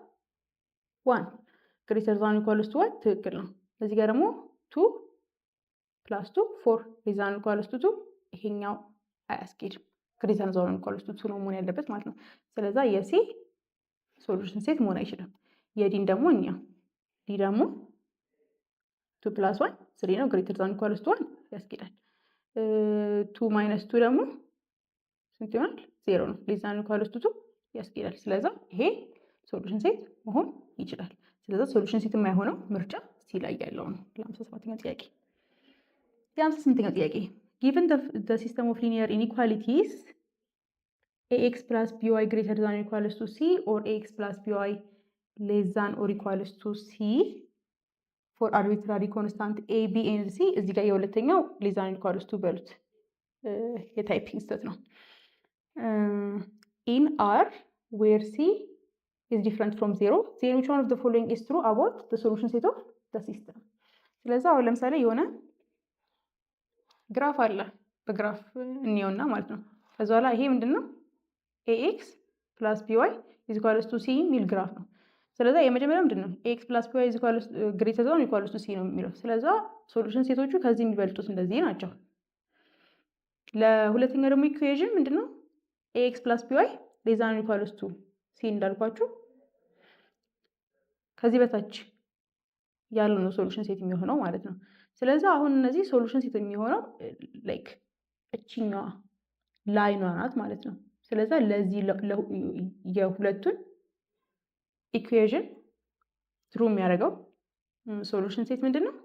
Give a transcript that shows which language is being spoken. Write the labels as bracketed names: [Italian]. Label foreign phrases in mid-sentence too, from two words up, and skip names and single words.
[Amharic] 1 [English] greater than equals to [Amharic] 1 ትክክል ነው። እዚህ ጋር ደግሞ 2 ፕላስ 2 4 ለዚህ አንዱ [English] equals to [Amharic] 2 ይሄኛው አያስኬድም። [English] greater than equals to [Amharic] 2 ነው መሆን ያለበት ማለት ነው። ስለዛ የሲ [English] solution set [Amharic] መሆን አይችልም። የዲን ደግሞ እንየው። ዲ ደግሞ 2 ፕላስ 1 3 ነው። [English] greater than equals to [Amharic] 1 ያስኬዳል። 2 ማይነስ 2 ደግሞ ስንት ይሆናል? 0 ነው። [English] less than equals to [Amharic] 2 ያስኬዳል። ስለዛ ይሄ [English] solution set [Amharic] መሆን ይችላል። ስለዛ [English] solution set [Amharic] የማይሆነው ምርጫ ሲ ላይ ያለው ነው። ለ57ኛው ጥያቄ። የ58ኛው ጥያቄ [English] given the system of linear inequalities ax plus by greater than or equals to c or ax plus by less than or equals to c for arbitrary constant a b and c [Amharic] እዚህ ጋር የሁለተኛው [English] less than or equals to [Amharic] በሉት የታይፒንግ ስህተት ነው። [English] in r where c is different from 0 then which one of the following is true about the solution set of the system። [Amharic] ስለዛ አሁን ለምሳሌ የሆነ ግራፍ አለ። በግራፍ እንየውና ማለት ነው። ከዛ በኋላ ይሄ ምንድነው? [English] ax plus by is equals to c [Amharic] የሚል ግራፍ ነው። ስለዛ የመጀመሪያው ምንድነው? [English] ax plus by is equals greater than or equals to c [Amharic] ነው የሚለው። ስለዛ [English] solution setsቹ [Amharic] ከዚህ የሚበልጡት እንደዚህ ናቸው። ለሁለተኛው ደግሞ ኢኩዌሽን ምንድነው? [English] ax plus by less than or equals to c [Amharic] እንዳልኳችሁ ከዚህ በታች ያለው ነው [English] solution set [Amharic] የሚሆነው ማለት ነው። ስለዚህ አሁን እነዚህ [English] solution set [Amharic] የሚሆነው ላይክ እችኛዋ ላይኗ ናት ማለት ነው። ስለዛ ለዚህ የሁለቱን ኢኩዌዥን ትሩ የሚያደርገው [English] solution set [Amharic] ምንድን ነው?